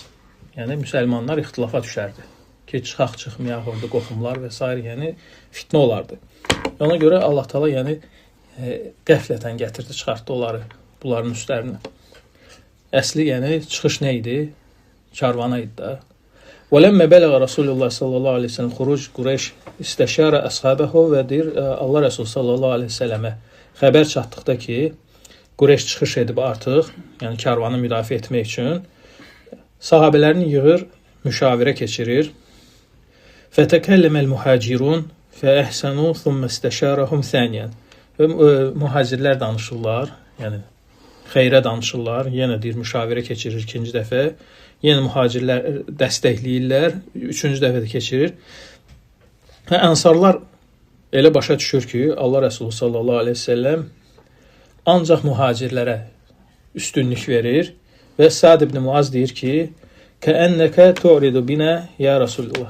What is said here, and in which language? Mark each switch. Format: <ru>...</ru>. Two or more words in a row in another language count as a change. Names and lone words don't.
<az>Yəni müsəlmanlar ixtilafa düşərdi. Ki, çıxaq çıxmayaq, orada qoxumlar və s. yəni fitnə olardı. Ona görə Allah Taala yəni qəflətən gətirdi, çıxartdı onları, bunların üstlərinə. Əsli yəni çıxış nə idi? Karvana idi da.</az> <ar>وَلَمَّ بَلَغَ رَسُولُ اللّٰهِ صلى الله عليه وسلم خروج قريش استشار أصحابه</ar> <az>və deyir, Allah Rəsulü sallallahu aleyhi ve sellemə xəbər çatdıqda ki, Qureyş çıxış edib artıq, yəni karvanı müdafiə etmək üçün, sahabələrini yığır, müşavirə keçirir.</az> <ar>فَتَكَلَّمَ الْمُحَاجِرُونَ فَأَحْسَنُوا ثُمَّ اسْتَشَارَهُمْ ثَانِيًا</ar> <az>Və mühacirlər danışırlar, yəni xeyrə danışırlar, yenə deyir müşavirə keçirir ikinci dəfə, yenə mühacirlər dəstəkləyirlər, üçüncü dəfə də keçirir. Və ənsarlar elə başa düşür ki, Allah Rəsulü</az> <ar>صلى الله عليه وسلم</ar> <az>ancaq mühacirlərə üstünlük verir və Sa'd ibn Muaz deyir ki,</az> <ar>كأنك تريد بنا يا رسول الله.</ar>